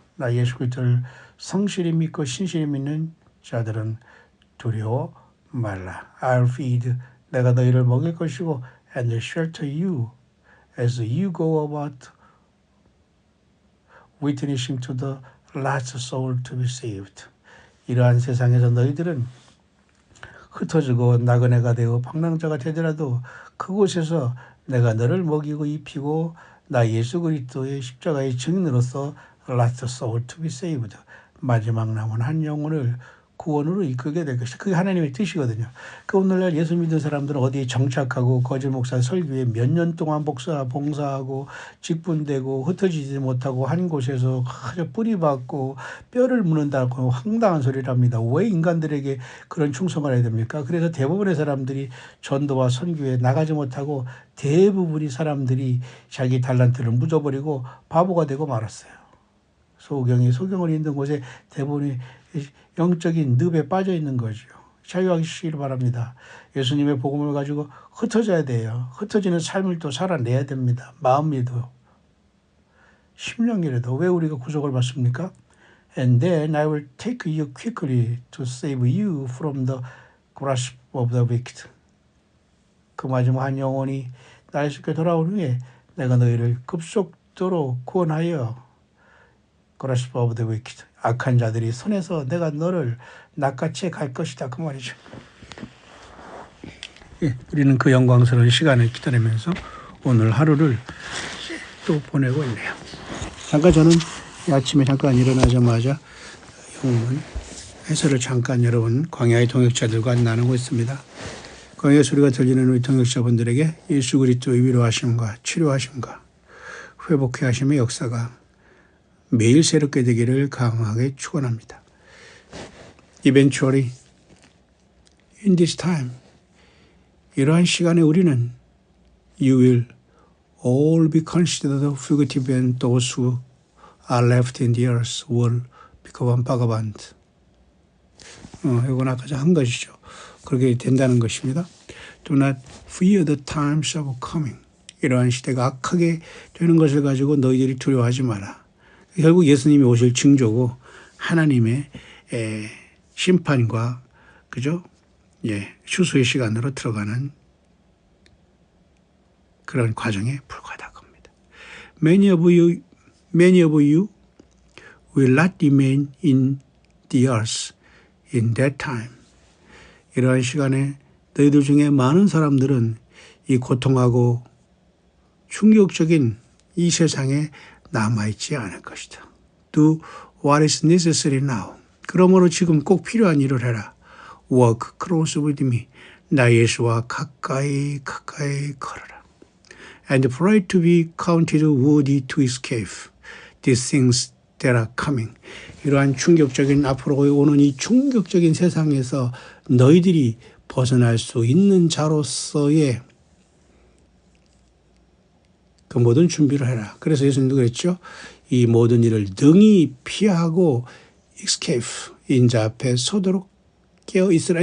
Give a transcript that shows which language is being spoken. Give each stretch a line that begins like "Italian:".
Korean: 나 예수 그리스도를 성실히 믿고 신실히 믿는 자들은 두려워 말라.
English: I'll feed.
Korean: 내가 너희를 먹일 것이고
English: and shelter you as you go about witnessing to the last soul to be saved.
Korean: 이러한 세상에서 너희들은 흩어지고 나그네가 되고 방랑자가 되더라도 그곳에서 내가 너를 먹이고 입히고 나 예수 그리스도의 십자가의 증인으로서
English: last soul to be saved.
Korean: 마지막 남은 한 영혼을 구원으로 이끌게 될 것이다. 그게 하나님의 뜻이거든요. 그 오늘날 예수 믿는 사람들은 어디에 정착하고 거짓 목사 설교에 몇 년 동안 봉사하고 직분되고 흩어지지 못하고 한 곳에서 아주 뿌리박고 뼈를 묻는다고 황당한 소리를 합니다. 왜 인간들에게 그런 충성을 해야 됩니까? 그래서 대부분의 사람들이 전도와 선교에 나가지 못하고 대부분의 사람들이 자기 달란트를 묻어버리고 바보가 되고 말았어요. 소경을 있는 곳에 대부분이 영적인 늪에 빠져 있는 거죠. 자유하시기를 바랍니다. 예수님의 복음을 가지고 흩어져야 돼요. 흩어지는 삶을 또 살아내야 됩니다. 마음이도 심령이라도. 왜 우리가 구속을 받습니까?
English: And then I will take you quickly to save you from the grasp of the wicked.
Korean: 그 마지막 한 영혼이 나의 손에 돌아온 후에 내가 너희를 급속도로 구원하여
English: grasp of the wicked.
Korean: 악한 자들이 손에서 내가 너를 낚아채 갈 것이다. 그 말이죠. 예, 우리는 그 영광스러운 시간을 기다리면서 오늘 하루를 또 보내고 있네요. 잠깐 저는 아침에 잠깐 일어나자마자 영문 해설을 잠깐 여러분 광야의 동역자들과 나누고 있습니다. 광야 소리가 들리는 우리 동역자분들에게 예수 그리스도의 위로하심과 치료하심과 회복해 하심의 역사가 매일 새롭게 되기를 강하게 축원합니다.
English: eventually in this time,
Korean: 이러한 시간에 우리는
English: you will all be considered fugitive and those who are left in the earth will become vagabond.
Korean: 이건 아까 한 것이죠. 그렇게 된다는 것입니다.
English: Do not fear the times of coming.
Korean: 이러한 시대가 악하게 되는 것을 가지고 너희들이 두려워하지 마라. 결국 예수님이 오실 징조고 하나님의 심판과 그죠? 추수의 시간으로 들어가는 그런 과정에 불과하다고 합니다.
English: Many of you will not remain in the earth in that time.
Korean: 이러한 시간에 너희들 중에 많은 사람들은 이 고통하고 충격적인 이 세상에 남아있지 않을 것이다.
English: Do what is necessary now.
Korean: 그러므로 지금 꼭 필요한 일을 해라.
English: Walk close with me.
Korean: 나 예수와 가까이 걸어라.
English: And pray to be counted worthy to escape these things that are coming.
Korean: 이러한 충격적인 앞으로 오는 이 충격적인 세상에서 너희들이 벗어날 수 있는 자로서의 그 모든 준비를 해라. 그래서 예수님도 그랬죠. 이 모든 일을 능히 피하고 escape, 인자 앞에 서도록 깨어 있으라.